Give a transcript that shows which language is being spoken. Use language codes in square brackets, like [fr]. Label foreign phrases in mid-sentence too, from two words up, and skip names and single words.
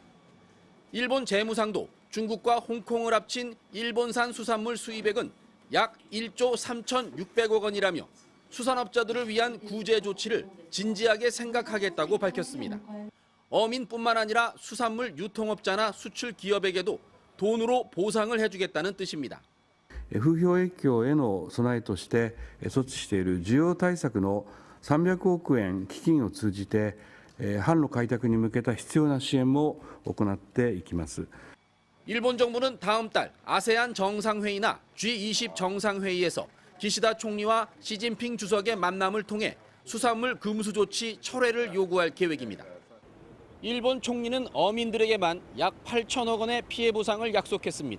[ko] 일본 재무상도 중국과 홍콩을 합친 일본산 수산물 수입액은 약 1조 3,600억 원이라며 수산업자들을 위한 구제 조치를 진지하게 생각하겠다고 밝혔습니다. 어민뿐만 아니라 수산물 유통업자나 수출 기업에게도 돈으로 보상을 해주겠다는 뜻입니다. [ja] 風評影響への備えとして措置している需要対策の300億円基金を通じて販路開拓に向けた必要な支援も行っていきます。 [ko] 일본 정부는 다음 달 아세안 정상회의나 G20 정상회의에서 기시다 총리와 시진핑 주석의 만남을 통해 수산물 금수 조치 철회를 요구할 계획입니다. 일본 총리는 어민들에게만 약 8천억 원의 피해 보상을 약속했습니다.